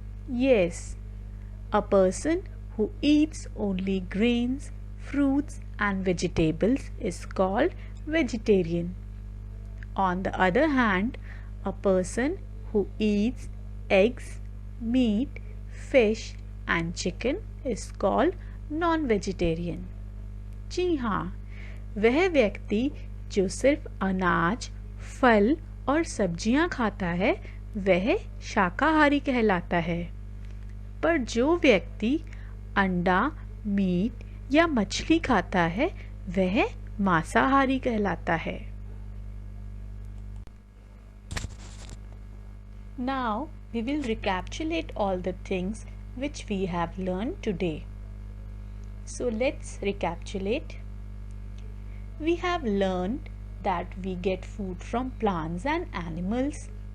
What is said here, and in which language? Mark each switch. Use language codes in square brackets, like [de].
[en] Yes, a person who eats only grains, fruits and vegetables is called vegetarian. On the other hand, a person who eats eggs, meat, fish and chicken is called non-vegetarian. [hi] जी हाँ, वह व्यक्ति जो सिर्फ अनाज, फल और सब्जियां खाता है वह शाकाहारी कहलाता है। पर जो व्यक्ति अंडा, मीट या मछली खाता है वह मांसाहारी कहलाता है। [en] Now we will recapitulate all the things which we have learned today. So let's recapitulate. We have learned that we get food from plants and animals.